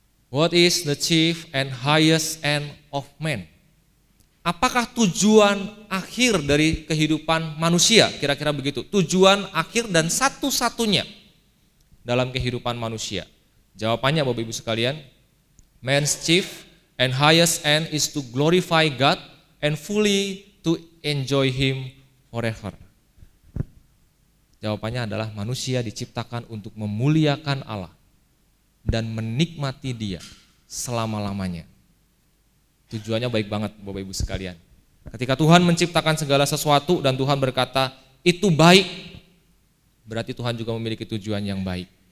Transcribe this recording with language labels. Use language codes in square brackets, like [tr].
[en] What is the chief and highest end of man? [id] Apakah tujuan akhir dari kehidupan manusia? Kira-kira begitu. Tujuan akhir dan satu-satunya dalam kehidupan manusia. Jawabannya Bapak Ibu sekalian, [en] man's chief and highest end is to glorify God and fully to enjoy him forever. [id] Jawabannya adalah manusia diciptakan untuk memuliakan Allah dan menikmati dia selama-lamanya. Tujuannya baik banget Bapak Ibu sekalian. Ketika Tuhan menciptakan segala sesuatu dan Tuhan berkata itu baik, berarti Tuhan juga memiliki tujuan yang baik.